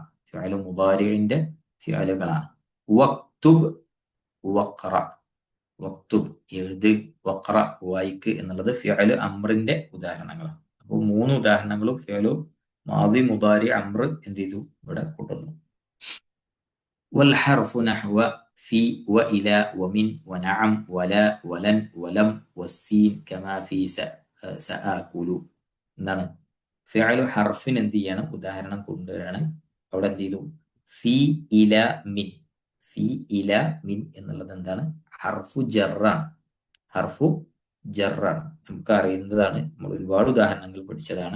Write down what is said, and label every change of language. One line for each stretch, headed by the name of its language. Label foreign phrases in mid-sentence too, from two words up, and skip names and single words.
Arabic: فعل مضارع
Malayalam: ഫിഅലുകളാണ്.
Arabic: واكتب واقرأ,
Malayalam: വക്തുബ് എഴുത്, വഖറ വായിക്ക് എന്നുള്ളത്
Arabic: فعل أمر
Malayalam: ഉദാഹരണങ്ങളാണ്. അപ്പോൾ 3 ഉദാഹരണങ്ങളും
Arabic: فعل ماض مضارع أمر
Malayalam: എന്ത് ചെയ്തു ഇവിടെ കൊണ്ടുവന്നു.
Arabic: والحرف نحو في وإلى ومن ونعم ولا ولن ولم والسين كما في سآكل.
Malayalam: എന്താണ്
Arabic: فعل حرف
Malayalam: എന്ത് ചെയ്യണം, ഉദാഹരണം കൊണ്ടുവരാണ്. അവിടെ എന്ത് ചെയ്തു,
Arabic: في إلى من. في إلى من
Malayalam: എന്നുള്ളത് എന്താണ്,
Arabic: حرف جر. حرف جر,
Malayalam: നമുക്ക് അറിയുന്നതാണ്, നമ്മൾ ഒരുപാട് ഉദാഹരണങ്ങൾ പഠിച്ചതാണ്.